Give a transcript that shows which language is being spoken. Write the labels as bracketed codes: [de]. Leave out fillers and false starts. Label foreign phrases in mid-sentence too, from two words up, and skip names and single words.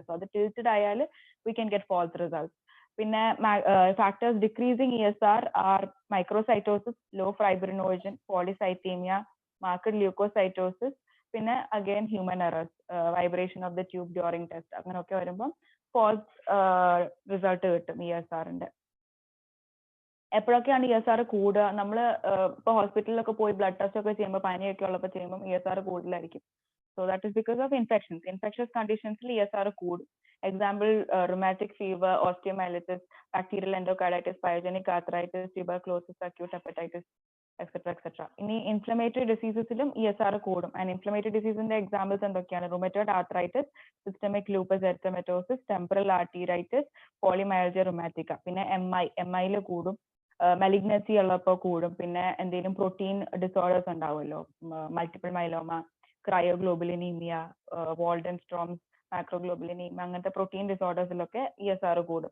[en] So അത് tilted ആയാൽ we can get false results. പിന്നെ factors decreasing ESR are microcytosis, low fibrinogen, polycythemia, marked leukocytosis, പിന്നെ again human errors, vibration of the tube during test, [ml] അങ്ങനെയൊക്കെ വരുമ്പോൾ [en] false result കിട്ടും ESRന്റെ. [ml] എപ്പോഴൊക്കെയാണ് ESR കൂടുക? നമ്മൾ ഇപ്പോൾ ഹോസ്പിറ്റലിലൊക്കെ പോയി [en] blood test [ml] ഒക്കെ ചെയ്യുമ്പോൾ, പനിയൊക്കെ ഉള്ളപ്പോൾ ചെയ്യുമ്പോൾ ESR കൂടുതലായിരിക്കും. [en] So that is because of infections. Infectious conditionsൽ [ml] ESR കൂടും. [en] എക്സാമ്പിൾ rheumatic fever, osteomyelitis, bacterial endocarditis, pyogenic arthritis, tuberculosis, acute hepatitis, etc. etc. [ml] ഇനി [en] inflammatory diseasesിലും [ml] ESR കൂടും. [en] And inflammatory diseaseന്റെ examples എന്തൊക്കെയാണ്? Rheumatoid arthritis, systemic lupus erythematosus, temporal arteritis, polymyalgia rheumatica. [ml] പിന്നെ MI കൂടും. മെലിഗ്നസി ഉള്ളപ്പോൾ കൂടും. പിന്നെ എന്തെങ്കിലും [en] protein disorders [ml] ഉണ്ടാവുമല്ലോ, [en] multiple myeloma, cryoglobulinemia, Waldenström's, macroglobulinemia, [ml] അങ്ങനത്തെ [en] protein disordersിലൊക്കെ [ml] ESR കൂടും.